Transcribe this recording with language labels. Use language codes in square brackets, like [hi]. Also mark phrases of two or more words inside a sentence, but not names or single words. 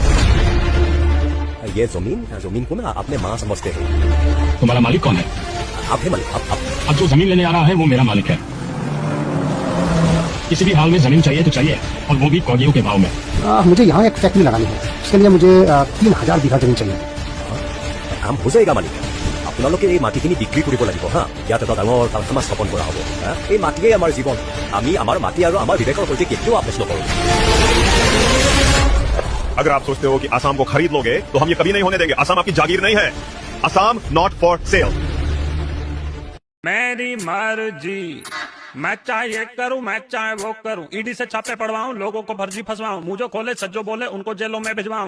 [hi] ये जमीन को ना अपने माँ समझते हैं। तुम्हारा मालिक कौन है? आप है मालिक, आप। अब जो जमीन लेने आ रहा है वो मेरा मालिक है। किसी भी हाल में जमीन चाहिए तो चाहिए, और वो भी कौड़ियों के भाव में। मुझे यहाँ एक फैक्ट्री लगानी है, इसके लिए मुझे 3000 बीघा जमीन चाहिए। काम हो जाएगा मालिक। [as] আপোনালোকে এই মাটিখিনি বিক্ৰী কৰিব লাগিব হা, ইয়াত এটা ডাঙৰ কাৰখানা স্থাপন কৰা হ'ব। এই মাটিয়েই আমাৰ জীৱন, আমি আমাৰ মাটি আৰু আমাৰ বিবেকৰ সৈতে কেতিয়াও আপোচ নকৰোঁ। [hi] अगर आप सोचते हो कि असम को खरीद लोगे तो हम ये कभी नहीं होने देंगे। असम आपकी जागीर नहीं है। असम [en] not for sale. [hi] मेरी मर्जी, मैं चाहे ये करूं, मैं चाहे वो करूं, ईडी से छापे पड़वाऊं, लोगों को फर्जी फंसवाऊं, मुझे खोले सज्जो बोले उनको जेलों में भिजवाऊं।